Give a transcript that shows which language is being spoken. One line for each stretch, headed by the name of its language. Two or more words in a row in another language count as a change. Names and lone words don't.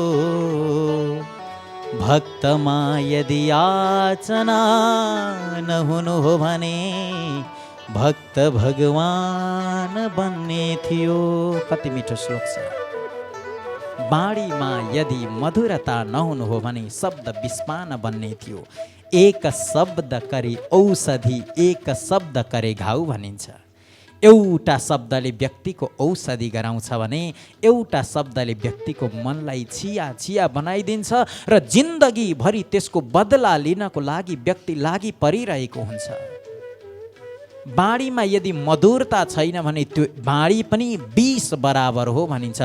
Nepali: भक्तमा यदि याचना नहुनु हो भने भक्त भगवान बन्ने थियो। कति मिठो श्लोक छ। बाणीमा यदि मधुरता नहुनु हो भने शब्द विषपान बन्ने थियो।
Hindi: एक शब्द करे औषधि, एक शब्द करे घाउ भनिन्छ।
Nepali: एउटा शब्दले व्यक्तिको औषधि गराउँछ भने एउटा शब्दले व्यक्तिको मनलाई छिया छिया बनाइदिन्छ र जिन्दगीभरि त्यसको बदला लिनको लागि व्यक्ति लागि परिरहेको हुन्छ। बाणीमा यदि मधुरता छैन भने त्यो बाणी पनि विष बराबर हो भनिन्छ।